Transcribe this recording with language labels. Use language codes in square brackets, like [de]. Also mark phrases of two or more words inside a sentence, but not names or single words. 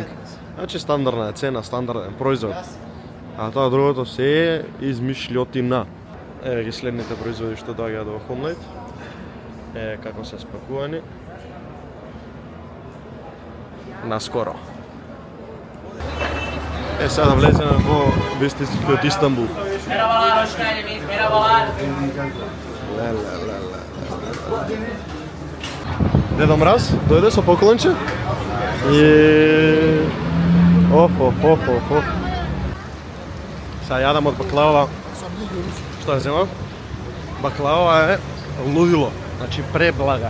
[mk] Значи стандардна цена, стандарден производ. А тоа другото се е измишлјотина. Еве ги следните производи што доаѓаат во Homelight. Како се спакувани. Наскоро. Сега да влеземе во вистинскиот Истанбул. [tr] Merhabalar, hoş geldiniz. Merhabalar. [mk] Деда Мраз дојде со поклонче и оф. Сега јадам од баклава. Што ја земам? Баклава е лудило, значи преблага.